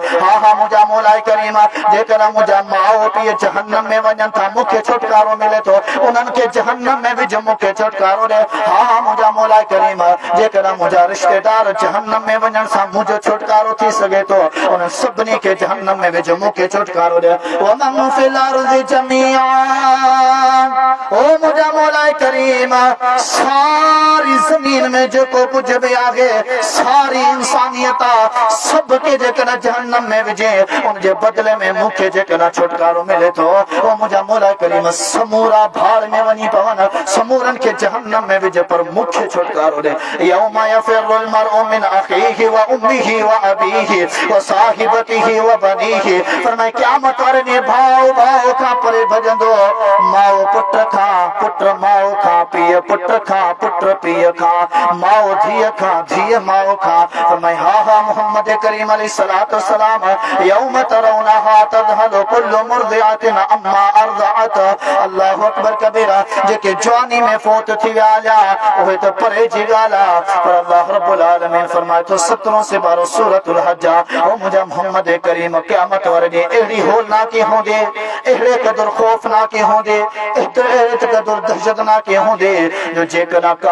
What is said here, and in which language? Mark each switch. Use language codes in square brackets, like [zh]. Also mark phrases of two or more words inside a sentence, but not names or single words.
[sd] हा हा मुंहिंजा मौला करीम, जेकॾहिं मुंहिंजा माउ पीउ जहन्नम में वञनि था, मूंखे छुटकारो मिले थो, उन्हनि खे जहन्नम में विझो, मूंखे छुटकारो ॾे। हा हा मुंहिंजा मौला करीम, जेकॾहिं मुंहिंजा रिश्तेदार जहन्नम में वञण सां मुंहिंजो छुटकारो थी सघे थो, उन्हनि सभिनी खे जहन्नम में विझो, मूंखे छुटकारो ॾे। [ar] ومن في الأرض جميعا, [sd] ओ मुंहिंजा मौला करीम, सारी ज़मीन में जेको कुझु बि आहे, सारी इंसानियत सभ खे जेकॾहिं जहन्नम में विझे, उनजे बदिले में मूंखे जेकॾहिं छुटकारो मिले थो, ओ मुंहिंजा मौला करीम समूरा भाड़ में वञी पवनि, समूरनि खे जहन्नम में विझ, पर मूंखे छुटकारो ॾे। [ar] يوم يفر المرء من أخيه وأمه وأبيه وصاحبته وبنيه, [sd] फरमाए क़यामत वारे ॾींहुं भाउ भाउ खां परे भॼंदो, माउ पुट खां, पुट माउ खां, पीउ पुट खां, पुट पीउ खां, माउ धीअ खां, धीअ माउ खां। फरमाए हा हा मोहम्मद करीम [ar] عليه الصلاة والسلام, يوم ترونها تذهل كل مرضعة عما أرضعت. الله أكبر كبيرا, [sd] जेके जवानी में फोत थी विया उहे त परे जी ॻाल्हि आहे, पर अल्लाह [ar] رب العالمين [sd] फरमाए थो 17 से 12 [ar] سورة الحج, [sd] ओ मुंहिंजा मोहम्मद करीम क़यामत वारे ॾींहुं अहिड़ी होलनाकी हूंदी, अहिड़े क़दुरु ख़ौफ़नाकी हूंदी, एतिरे क़दुरु दहशतनाकी हूंदी, जो जेकॾहिं